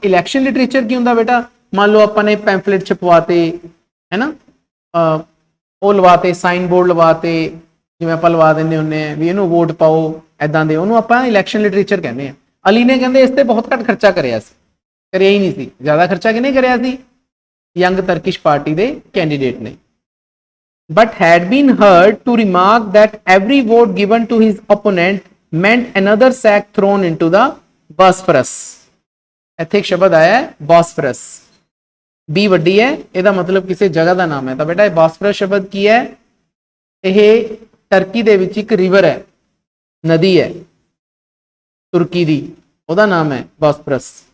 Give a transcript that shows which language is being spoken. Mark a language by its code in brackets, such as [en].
[pa] Election literature ਕੀ ਹੁੰਦਾ ਬੇਟਾ? ਮੰਨ ਲਓ ਆਪਾਂ ਨੇ ਪੈਂਫਲੇਟ ਛਪਵਾਤੇ, ਹੈ ਨਾ, ਉਹ ਲਵਾਤੇ, ਸਾਈਨ ਬੋਰਡ ਲਵਾਤੇ, ਜਿਵੇਂ ਆਪਾਂ ਲਵਾ ਦਿੰਦੇ ਹੁੰਦੇ ਆ ਵੀ ਇਹਨੂੰ ਵੋਟ ਪਾਓ, ਐਦਾਂ ਦੇ, ਉਹਨੂੰ ਆਪਾਂ ਇਲੈਕਸ਼ਨ ਲਿਟਰੇਚਰ ਕਹਿੰਦੇ ਆ। ਅਲੀ ਨੇ ਕਹਿੰਦੇ ਇਸ ਤੇ ਬਹੁਤ ਘੱਟ ਖਰਚਾ ਕਰਿਆ ਸੀ, ਕਰਿਆ ਹੀ ਨਹੀਂ ਸੀ। ਜ਼ਿਆਦਾ ਖਰਚਾ ਕਿਹਨੇ ਕਰਿਆ ਸੀ? ਯੰਗ ਤਰਕਿਸ਼ ਪਾਰਟੀ ਦੇ ਕੈਂਡੀਡੇਟ ਨੇ। [en] but had been heard to remark that every vote given to his opponent meant another sack thrown into the Bosphorus। [pa] ਇੱਥੇ ਇੱਕ ਸ਼ਬਦ ਆਇਆ ਹੈ ਬॉस्फोरस, ਬੀ ਵੱਡੀ ਹੈ, ਇਹਦਾ ਮਤਲਬ ਕਿਸੇ ਜਗ੍ਹਾ ਦਾ ਨਾਮ ਹੈ। ਤਾਂ ਬੇਟਾ ਇਹ ਬॉस्फोरस ਸ਼ਬਦ ਕੀ ਹੈ? ਇਹ ਟਰਕੀ ਦੇ ਵਿੱਚ ਇੱਕ ਰਿਵਰ ਹੈ, ਨਦੀ ਹੈ ਤੁਰਕੀ ਦੀ, ਉਹਦਾ ਨਾਮ ਹੈ ਬॉस्फोरस।